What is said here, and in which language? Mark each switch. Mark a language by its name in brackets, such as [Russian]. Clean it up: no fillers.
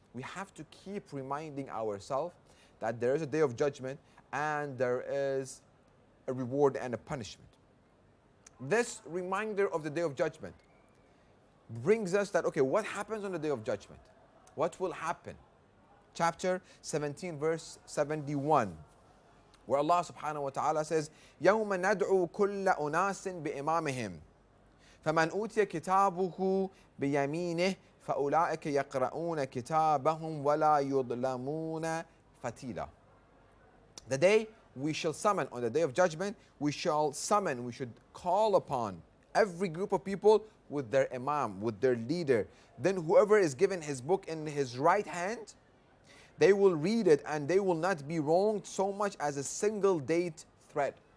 [English] We have to keep reminding ourselves that there is a day of judgment and there is a reward and a punishment. This reminder of the day of judgment brings us that, okay, what happens on the day of judgment? What will happen? Chapter 17, verse 71, where Allah subhanahu wa ta'ala says, [Arabic] يَوْمَ نَدْعُو كُلَّ أُنَاسٍ بِإِمَامِهِمْ فَمَنْ أُوتِيَ كِتَابُهُ بِيَمِينِهِ فَأُولَٰئِكَ يَقْرَؤُونَ كِتَابَهُمْ وَلَا يُظْلَمُونَ فَتِيلًا. [English] The day we shall summon, on the day of judgment, we should call upon every group of people with their imam, with their leader. Then whoever is given his book in his right hand, they will read it and they will not be wronged so much as a single date thread.